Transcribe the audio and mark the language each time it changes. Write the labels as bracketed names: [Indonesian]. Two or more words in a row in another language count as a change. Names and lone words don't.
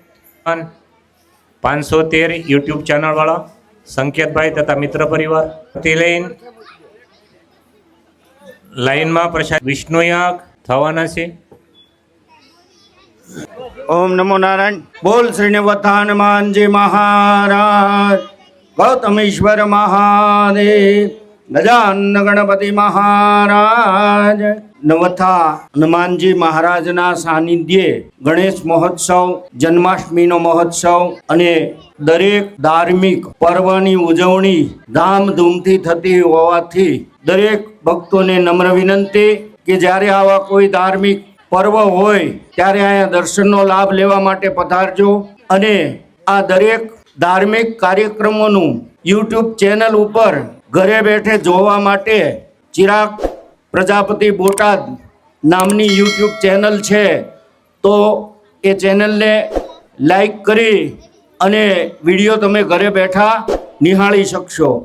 [Gujarati] 513 યુટ્યુબ ચેનલવાળા સંકેતભાઈ તથા મિત્ર પરિવાર તે લઈને લાઈનમાં પ્રસાદ વિષ્ણુયાગ થવાના છે। [Sanskrit] ओम नमो नारायण। [Hindi] बोल श्री नववत्ता हनुमान जी महाराज, गौतमेश्वर महादेव, गजानन गणपति महाराज। [Gujarati] નવથા હનુમાનજી મહારાજના સાનિધ્ય ગણેશ મહોત્સવ, જન્માષ્ટમી નો મહોત્સવ અને દરેક ધાર્મિક પર્વની ઉજવણી ધામધૂમથી થતી હોવાથી દરેક ભક્તોને નમ્ર વિનંતી કે જ્યારે આવા કોઈ ધાર્મિક પર્વ હોય ત્યારે અહીંયા દર્શનનો લાભ લેવા માટે પધારજો અને આ દરેક ધાર્મિક કાર્યક્રમોનું યુટ્યુબ ચેનલ ઉપર ઘરે બેઠે જોવા માટે ચિરાગ પ્રજાપતિ બોટાદ નામની યુટ્યુબ ચેનલ છે, તો એ ચેનલને લાઈક કરી અને વિડીયો તમે ઘરે બેઠા નિહાળી શકશો.